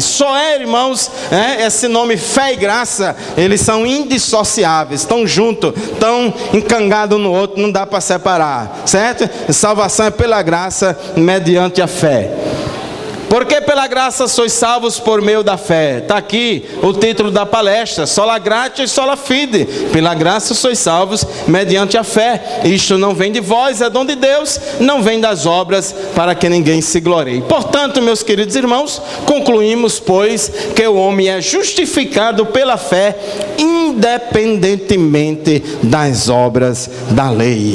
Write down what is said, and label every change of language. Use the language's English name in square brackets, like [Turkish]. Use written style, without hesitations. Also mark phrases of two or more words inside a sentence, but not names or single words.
[Portuguese] Só irmãos, esse nome fé e graça, eles são indissociáveis, estão juntos, estão encangados no outro, não dá para separar, certo? Salvação é pela graça, mediante a fé. Porque pela graça sois salvos por meio da fé. Está aqui o título da palestra: [Latin] sola gratia e sola fide. [Portuguese] Pela graça sois salvos mediante a fé. Isto não vem de vós, é dom de Deus, não vem das obras, para que ninguém se glorie. Portanto, meus queridos irmãos, concluímos, pois, que o homem é justificado pela fé, independentemente das obras da lei.